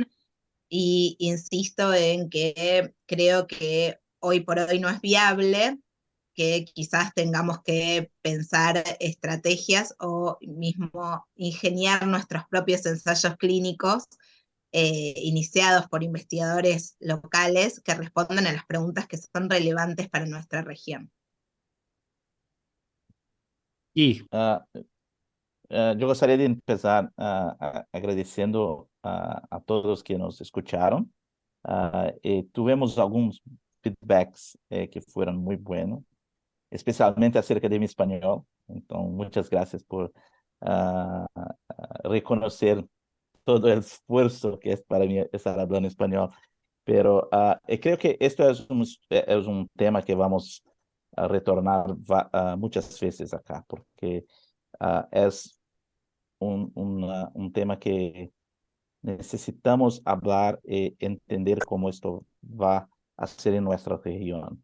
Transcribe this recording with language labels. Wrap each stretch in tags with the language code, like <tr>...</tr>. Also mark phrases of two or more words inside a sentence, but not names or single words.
<es>Y insisto en que creo que hoy por hoy no es viable, que quizás tengamos que pensar estrategias o mismo ingeniar nuestros propios ensayos clínicos iniciados por investigadores locales que respondan a las preguntas que son relevantes para nuestra región. Y Yo gostaria de empezar agradecendo a todos que nos escucharon. Tuvimos</es> <pt>alguns feedbacks que foram muito</pt> <es>buenos, especialmente acerca de mi espanhol.</es> <pt>Então, muitas graças por reconhecer todo o esforço que é para mim estar falando espanhol.</pt> <es>Pero creo que esto es un tema que vamos a retornar muchas veces acá, porque es un tema que necesitamos hablar y entender cómo esto va a ser en nuestra región.</es>